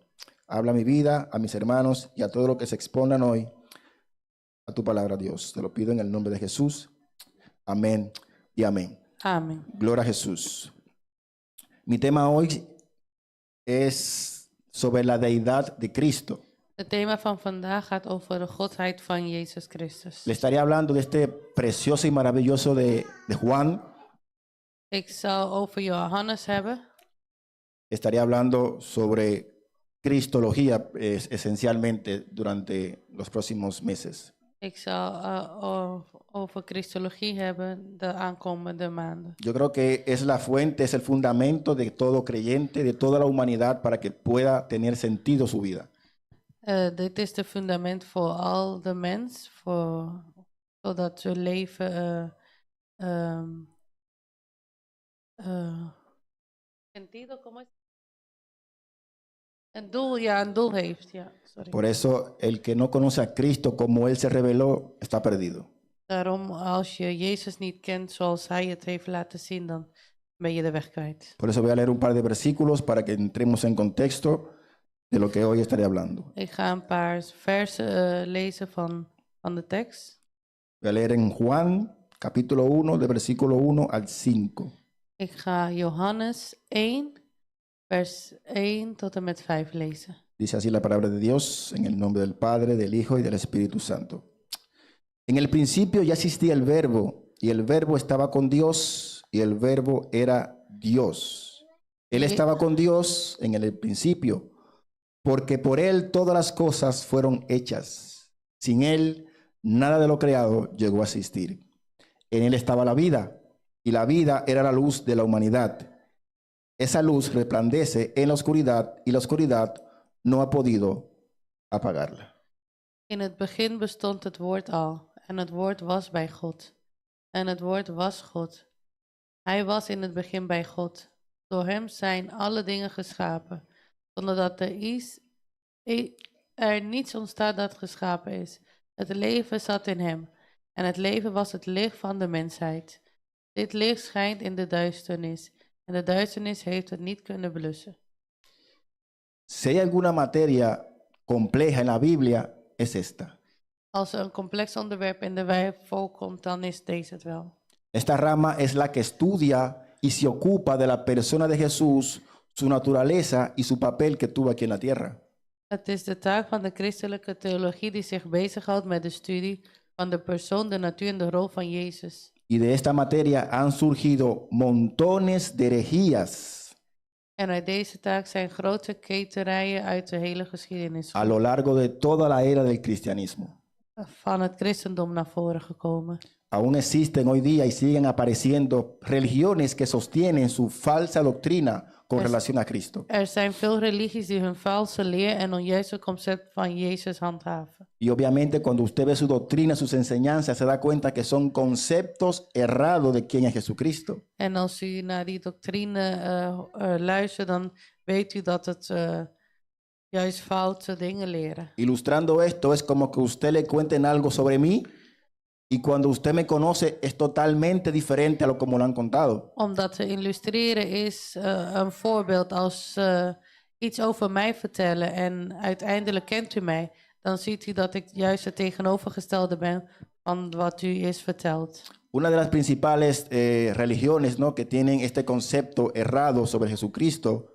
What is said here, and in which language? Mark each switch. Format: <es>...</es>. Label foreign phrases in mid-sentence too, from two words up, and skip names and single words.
<es>Habla a mi vida, a mis hermanos y a todo lo que se expongan hoy a tu palabra, Dios. Te lo pido en el nombre de Jesús. Amén y amén. Amen. Gloria a Jesús. Mi tema hoy es sobre la deidad de Cristo.</es> <nl>Het thema van vandaag gaat over de godheid van Jezus Christus.</nl> <es>Le estaré hablando de este precioso y maravilloso de Juan.</es> <nl>Ik zal over Johannes hebben.</nl> <es>Estaré hablando sobre cristología esencialmente durante los próximos meses.</es> <nl>Ik zal over Christologie hebben de aankomende maanden.</nl> <es>Yo creo que es la fuente, es el fundamento de todo creyente, de toda la humanidad, para que pueda tener sentido su vida.</es> <nl>Dit is de fundament voor al de mens, zodat hun leven</nl> <es>sentido, ¿cómo es?</es> <nl>Een doel heeft, ja. Sorry.</nl> <es>Por eso, el que no conoce a Cristo como Él se reveló, está perdido.</es> <nl>Daarom, als je Jezus niet kent zoals Hij het heeft laten zien, dan ben je de weg kwijt.</nl> <es>Por eso voy a leer un par de versículos para que entremos en contexto de lo que hoy estaré hablando.</es> <nl>Ik ga een paar versen lezen van de tekst.</nl> <es>Voy a leer en Juan, capítulo 1, de versículo 1 al 5.</es> <nl>Ik ga Johannes 1, vers 1 tot en met 5 lezen.</nl> <es>Dice así la palabra de Dios, en el nombre del Padre, del Hijo y del Espíritu Santo. En el principio ya existía el Verbo, y el Verbo estaba con Dios, y el Verbo era Dios. Él estaba con Dios en el principio, porque por Él todas las cosas fueron hechas. Sin Él, nada de lo creado llegó a existir. En Él estaba la vida, y la vida era la luz de la humanidad. Esa luz resplandece en la oscuridad, y la oscuridad no ha podido apagarla.</es> <nl>In het begin bestond het woord al, en het woord was bij God. En het woord was God. Hij was in het begin bij God. Door hem zijn alle dingen geschapen, zonder dat er niets ontstaat dat geschapen is. Het leven zat in hem, en het leven was het licht van de mensheid. Dit licht schijnt in de duisternis, en de duisternis heeft het niet kunnen blussen.</nl> <es>Si hay alguna materia compleja en la Biblia, es esta.</es> <nl>Als er een complex onderwerp in de Bijbel voorkomt, dan is deze het wel.</nl> <es>Esta rama es la que estudia y se ocupa de la persona de Jesús, su naturaleza y su papel que tuvo aquí en la tierra.</es> <nl>Het is de taak van de christelijke theologie die zich bezighoudt met de studie van de persoon, de natuur en de rol van Jezus.</nl> <es>Y de esta materia han surgido montones de herejías</es> <nl>En uit deze taak zijn grote keterijen uit de hele geschiedenis</nl> <es>a lo largo de toda la era del cristianismo.</es> <nl>Van het christendom naar voren gekomen.</nl> <es>Aún existen hoy día y siguen apareciendo religiones que sostienen su falsa doctrina con relación a Cristo.</es> <nl>Er zijn veel religies die hun valse leer en onjuiste concept van Jezus handhaven.</nl> <es>Y obviamente cuando usted ve su doctrina, sus enseñanzas, se da cuenta que son conceptos errados de quién es Jesucristo.</es> <nl>En als u naar die doctrine luistert, dan weet u dat het juist foute dingen leren.</nl> <es>Ilustrando esto es como que usted le cuenten algo sobre mí y cuando usted me conoce es totalmente diferente a lo como lo han contado.</es> <nl>Om dat te illustreren is een voorbeeld als iets over mij vertellen en uiteindelijk kent u mij, dan ziet u dat ik juist het tegenovergestelde ben van wat u is verteld.</nl> <es>Una de las principales religiones, ¿no?, que tienen este concepto errado sobre Jesucristo</es>